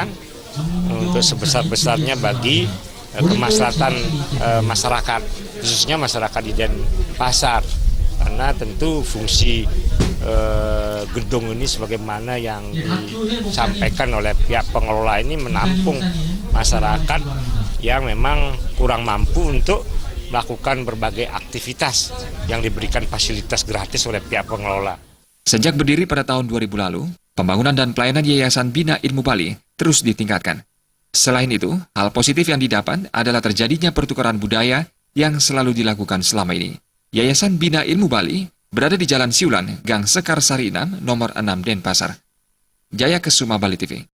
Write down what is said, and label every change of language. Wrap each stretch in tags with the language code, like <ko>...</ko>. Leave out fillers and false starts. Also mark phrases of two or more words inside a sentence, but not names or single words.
<id>untuk sebesar-besarnya bagi kemaslahatan masyarakat, khususnya masyarakat di Denpasar, karena tentu fungsi gedung ini sebagaimana yang disampaikan oleh pihak pengelola ini menampung masyarakat yang memang kurang mampu untuk melakukan berbagai aktivitas yang diberikan fasilitas gratis oleh pihak pengelola. Sejak berdiri pada tahun 2000 lalu, pembangunan dan pelayanan Yayasan Bina Ilmu Bali terus ditingkatkan. Selain itu, hal positif yang didapat adalah terjadinya pertukaran budaya yang selalu dilakukan selama ini. Yayasan Bina Ilmu Bali berada di Jalan Siulan, Gang Sekar Sari 6, nomor 6 Denpasar. Jaya Kesuma, Bali TV.</id>